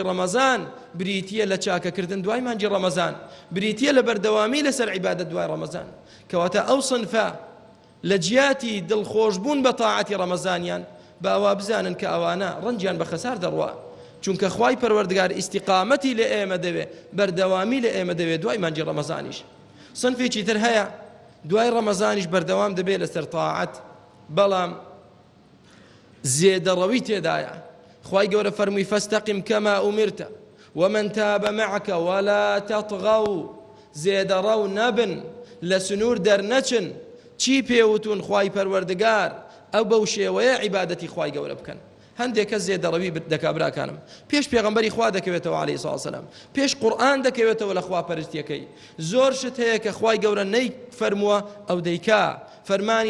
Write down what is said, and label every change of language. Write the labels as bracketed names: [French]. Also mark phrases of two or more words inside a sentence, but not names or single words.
[Central Kurdish] ڕەمەزان بریتیە لە چاکەکردن دوای مانگی ڕەمەزان بریتیە لە بەردەوامی لەسەر عیبادەت دوای ڕەمەزان کەواتە ئەو صنفە لە جیاتی دڵخۆشبوون بە تاعەتی ڕەمەزانیان باوا بزانن کە ئەوانە ڕەنجیان بە خەسار دەڕوا چونکە خوای پەروەردگار ئیستیقامەتی لە ئێمە دەوێ بەردەوامی لە ئێمە دەوێ دوای مانگی ڕەمەزانیش صنفێکی تر هەیە دوای ڕەمەزانیش بەردەوام دەبێت لەسەر تاعەت بەڵام زێدەڕەوی تێدایە خوای گەورە فەرمووی [Arabic] فاستقم كما أمرت ومن تاب معك ولا تطغوا [Central Kurdish] زێدەڕەو نەبن لە سنوور دەرنەچن چی پێوتون خوای پەروەردگار ئەو بەو شێوەیە عیبادەتی خوای گەورە بکەن هەندێک کەس زێدەڕەوی دەکا براکانم پێش پێغەمبەری خوا دەکەوێتەوە [Arabic] عەلەیهی سەڵاتو وەسەلام [Central Kurdish] پێش قورئان دەکەوێتەوە لە خواپەرستیەکەی زۆر شت هەیە کە خوای گەورە نەیفەرمووە ئەو دەیکا فەرمانی